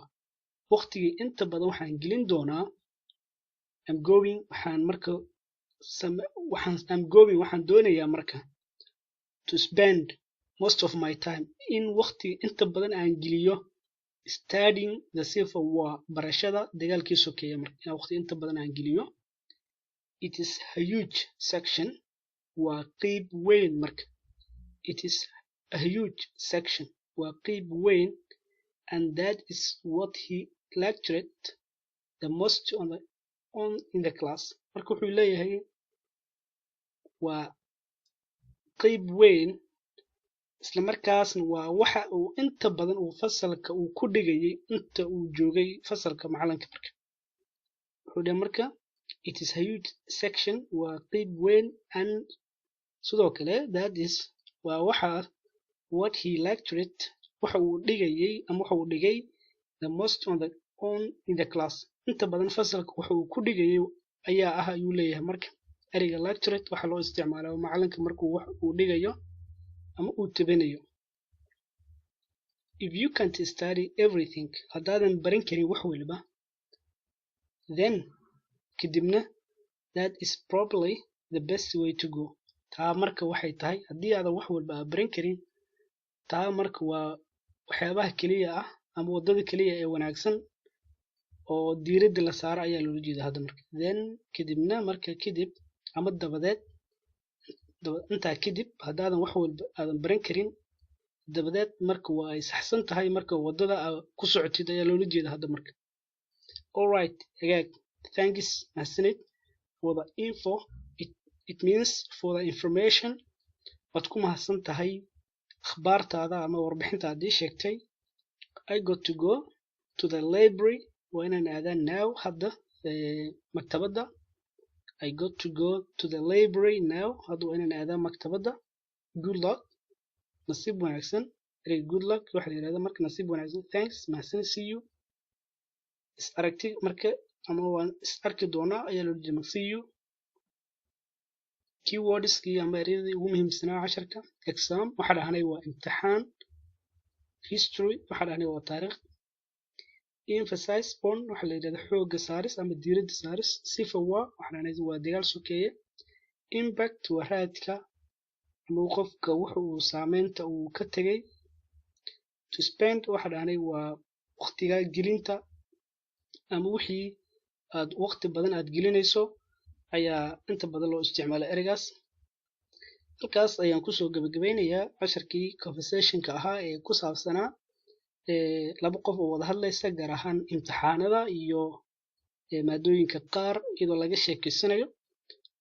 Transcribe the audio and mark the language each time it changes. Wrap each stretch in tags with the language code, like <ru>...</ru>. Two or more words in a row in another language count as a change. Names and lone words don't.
<so>Waqtigii inta badan waxaan gelin doonaa waxaan doonayaa marka</so> <en>to spend most of my time in</en> <so>waqti inta badan aan geliyo</so> <en>studying the Civil War</en> <so>barashada dagaalkii sokeeye marka waqti inta badan aan geliyo.</so> <en>It is a huge section</en> <so>waa qeyb weyn marka.</so> <en>It is a huge section</en> <so>waa qeyb weyn</so> <en>and that is what he lectured the most on in the class.</en> <so>Marka wuxuu leeyahay waa qeyb weyn isla markaasna waa waxa uu inta badan uu fasalka uu ku dhigayay inta uu joogay fasalka macalinka marka. Wuxuu dhahay marka</so> <en>it is a huge section</en> <so>waa qeyb weyn and sidoo kale</so> <en>that is</en> <so>waa waxa</so> <en>what he lectured</en> <so>waxa uu dhigayay ama waxa uu dhigay</so> <en>the most on in the class.</en> <so>Inta badan fasalka waxa uu ku dhigayay ayaa ah ayuu leeyahay marka. Eriga lectured waxa loo isticmaalaa macalinka markuu wax uu dhigayo ama uu tabanayo.</so> <en>If you can't study everything</en> <so>haddaadan baran karin wax walba</so> <en>then kadibna that is probably the best way to go.</en> <so>Taa marka waxay tahay haddii aadan wax walba baran karin taa marka waa waxyaabaha kaliya ah ama wadada kaliya ee wanaagsan oo diiradda la saaro ayaa loola jeedaa hadda marka. Then kadibna marka kadib ama dabadeed intaa kadib haddaadan wax walba aadan baran karin dabadeed marka waa ay saxsan tahay marka wadada ku socotid ayaa loola jeedaa hadda marka.</so> <en>All right again thanks mahadsanid for the info. It means for the information.</en> <so>Waad ku mahadsan tahay akhbaartaada ama warbixintaadii sheegtay.</so> <en>I got to go to the library</en> <so>waa inaan aadaa</so> <en>now</en> <so>hadda maktabadda.</so> <en>I got to go to the library now</en> <so>hadda waa inaan aadaa maktabadda.</so> <en>Good luck</en> <so>nasiib wanaagsan.</so> <en>Good luck</en> <so>waxa la yiraahdaa marka nasiib wanaagsan. Thanks mahadsan.</so> <en>See you</en> <so>is aragti marka ama waan is arki doonaa ayaa loo jeedaa.</so> <en>See you</en> <so>keywordskii ama ereyadii ugu muhiimsanaa casharka. Exam waxa dhahnay waa imtixaan. History waxa dhahnay waa taariikh.</so> <en>Emphasize on</en> <so>waxa la yiraahdaa xooga saaris ama diiradda saaris. Civil War waxa dhahnay waa dagaal sokeeye. Impact waa raadka ama qofka waxa uu saameynta uu ka tagay.</so> <en>To spend</en> <so>waxa dhahnay waa waqtiga gelinta ama wixii aad waqti badan aad gelinayso ayaa inta badan loo isticmaalaa ereygaas. Halkaas ayaan kusoo gabagabeynayaa casharkii conversationka ahaa ee ku saabsanaa laba qof oo wada hadlaysa gaar ahaan imtixaanada iyo maadooyinka qaar iyadoo laga sheekeysanayo.</so>